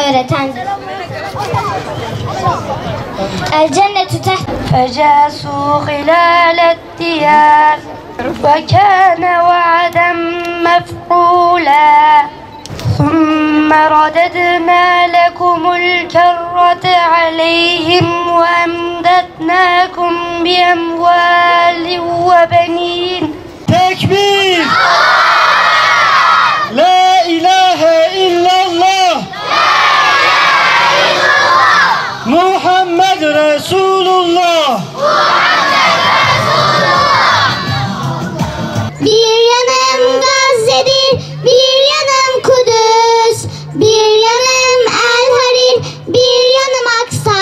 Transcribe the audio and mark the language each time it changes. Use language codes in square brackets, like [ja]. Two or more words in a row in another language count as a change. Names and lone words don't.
[tr] öğretendir. [ar] الجنة تحت فجاسوا خلال الديار وكان وعدا مفعولا ثم رددنا لكم الكرة عليهم وأمددناكم بأموال وبنين. Tekbir! لا إله إلا الله! محمد رسول الله! [tr] Bir yanım Gazze'dir, bir yanım Kudüs, bir yanım El Harir, bir yanım Aksa.